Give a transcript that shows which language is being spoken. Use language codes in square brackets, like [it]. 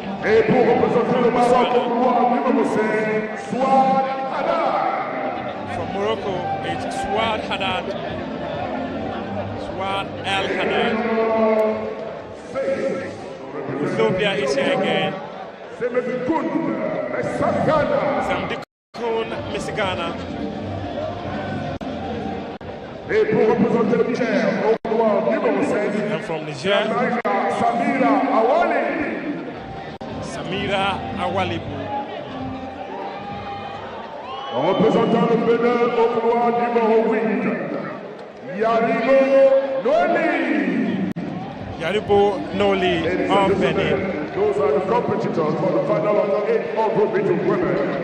[fr] Et pour représenter le Maroc, numéro 5, Souad Haddad. [en] From Morocco, it's Souad Haddad. Souad El Haddad. Ethiopia is here again. Semdikun Mesagana. Semdikun Mesagana. [fr] Et pour représenter le Niger, au couloir numéro 16, [en] and from Niger, Samira Awali. Samira Awalibu. [fr] En représentant le Bénin au couloir numéro 8, Yaribo Noli. [en] Yaribo Noli of Benin. Those are the competitors for the final of 800 meters women.